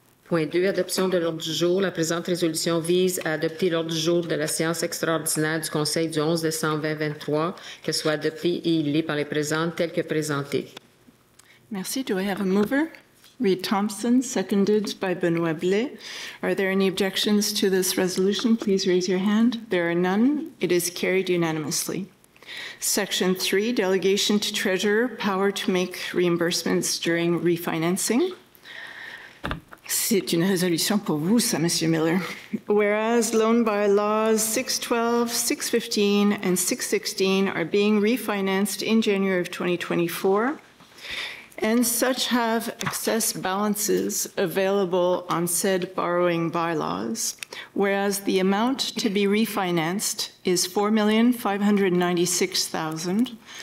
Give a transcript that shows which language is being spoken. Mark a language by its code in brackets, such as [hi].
[fr] Point 2, adoption de l'ordre du jour. La présente résolution vise à adopter l'ordre du jour de la séance extraordinaire du Conseil du 11 décembre 2023, qu'elle soit adoptée et il est par les présentes telle que présentée. Merci. [en] Do I have a mover? Reed Thompson, seconded by Benoit Blais. Are there any objections to this resolution? Please raise your hand. There are none. It is carried unanimously. Section 3, delegation to treasurer, power to make reimbursements during refinancing. [fr] C'est une résolution pour vous, ça, Monsieur Miller. [en] Whereas loan bylaws 612, 615, and 616 are being refinanced in January of 2024, and such have excess balances available on said borrowing bylaws, whereas the amount to be refinanced is $4,596,000,